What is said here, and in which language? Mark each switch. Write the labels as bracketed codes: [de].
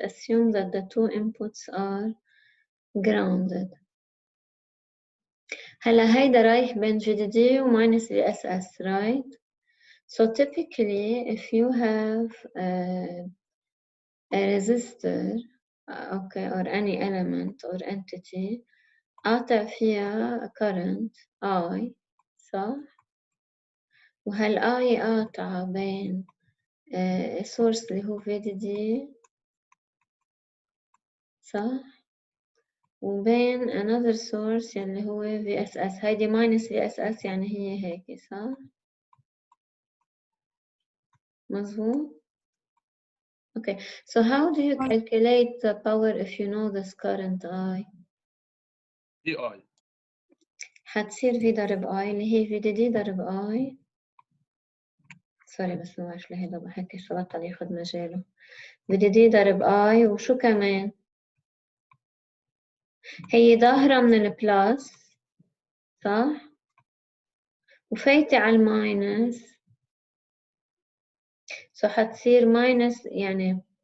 [en] Assume that the two inputs are grounded. [ar] هلا هيدا رايح بين VDD و [en] minus VSS, right? So typically, if you have a resistor, okay, or any element or entity, [ar] قاطع فيها [en] current I, [ar] صح؟ وهال I قاطعة بين [en] source [ar] اللي هو VDD، صح؟ وبين [en] another source [ar] اللي هو VSS. هيدي minus VSS يعني هي هيك، صح؟ مظبوط؟ [en] Okay, so how do you calculate the power if you know this current I? VI. [ar] حتصير V ضرب I اللي هي VDD ضرب I. سوري بس ما بعرف ليه هيدا بحكي شو بطل ياخد مجاله. VDD ضرب I وشو كمان؟ هي ظاهرة من البلاس، صح؟ وفايتة على الماينس، سو حتصير ماينس يعني